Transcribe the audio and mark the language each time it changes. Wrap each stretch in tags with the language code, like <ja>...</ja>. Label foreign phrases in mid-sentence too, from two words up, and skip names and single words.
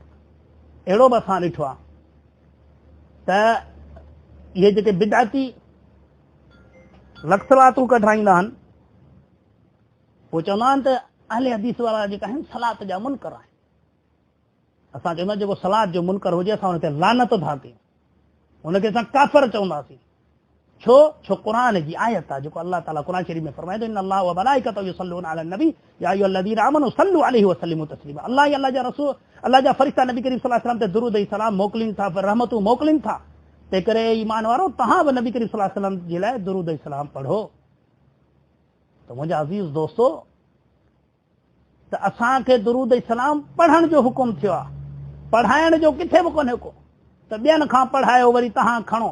<sd>अहिड़ो बि असां ॾिठो आहे त इहे जेके बिदअती लक्सलातूं कढाईंदा आहिनि, पोइ चवंदा आहिनि त अहले हदीस वारा जेका आहिनि सलात जा मुनकर आहिनि। असां चवंदा जेको सलात जो मुनकर हुजे असां हुन ते लानत था कयूं, हुनखे असां काफ़िर चवंदासीं। छो क़ुर जी आयत आहे, जेको अल्लाह ताला क़ुर शरीफ़ में फरमाए थो,</sd> <ar>إن الله وملائكته يصلون على النبي يا أيها الذين آمنوا صلوا عليه وسلموا تسليما.</ar> <sd>अल्लाह या अल्लाह जा रसूल, अल्लाह जा फरिश्ता नबी करीम</sd> <ar>صلى الله عليه وسلم</ar> <sd>ते दुरूद ऐं सलाम मोकिलीनि था, रहमतूं मोकिलीनि था। तंहिं करे ईमान वारो तव्हां बि नबी करीम</sd> <ar>صلى الله عليه وسلم</ar> <sd>जे लाइ दुरूद ऐं सलाम पढ़ो। त मुंहिंजा अज़ीज़ दोस्तो, त असांखे दुरूद ऐं सलाम पढ़ण जो हुकुम थियो आहे, पढ़ाइण जो किथे बि कोन्हे को, त ॿियनि खां पढ़ायो वरी तव्हां खणो।</sd>